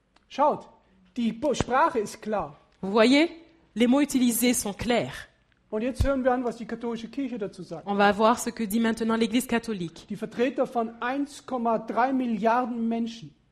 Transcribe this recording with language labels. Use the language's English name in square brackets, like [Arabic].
[German] Schaut, die Sprache ist klar. [French] Vous voyez, les mots utilisés sont clairs. [German] Und jetzt hören wir an, was die katholische Kirche dazu sagt. [French] On va voir ce que dit maintenant l'Église catholique. [German] Die Vertreter von 1,3 Milliarden Menschen.